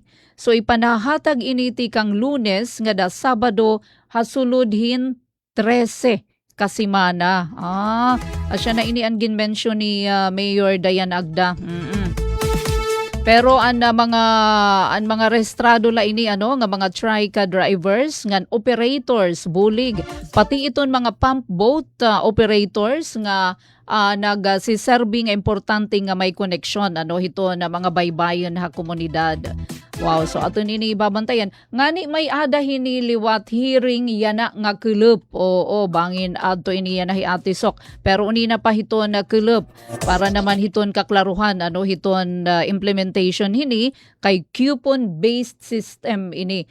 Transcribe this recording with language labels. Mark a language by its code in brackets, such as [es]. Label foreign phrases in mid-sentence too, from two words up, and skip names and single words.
[war] So ipanahatag initi kang Lunes nga da Sabado hasuludhin 13 kasimana. Asya na ini ang ginmention ni Mayor Dayan Agda. Pero ang mga restrado la ini nga mga trika drivers ngan operators bulig pati iton mga [en] pump boat operators [war] nga nagsiserving importante nga may koneksyon hito na mga baybayon ha komunidad. Wow, so ato nini babantayan. Ngani may ada hiniliwat hearing yana nga kulup. Oo, bangin ato ini yana hi Ate Sok. Pero unina pa hiton na kulup para naman hiton kaklaruhan hiton implementation hini kay [en] coupon-based system [war] ini.